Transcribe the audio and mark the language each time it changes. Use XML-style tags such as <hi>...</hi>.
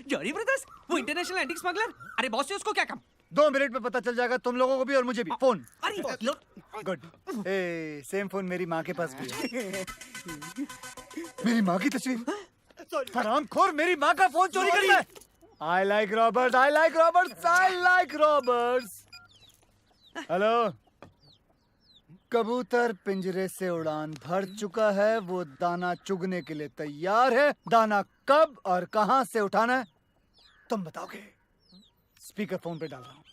<hi>जॉरी brothers, वो international antique smuggler. अरे boss से उसको क्या काम? 2 मिनट में पता चल जाएगा तुम लोगों को भी और मुझे भी। फोन। अरे लो।</hi> <en>Good.</en> <hi>ए सेम फोन मेरी माँ के पास भी है। मेरी माँ की तस्वीर। हरामखोर मेरी माँ का फोन चोरी कर लिया।</hi> <en>I like robbers, I like robbers, I like robbers. Hello.</en> <hi>कबूतर पिंजरे से उड़ान भर चुका है, वो दाना चुगने के लिए तैयार है। दाना कब और कहां से उठाना है तुम बताओगे? स्पीकर फोन पे डाल रहा हूँ।</hi>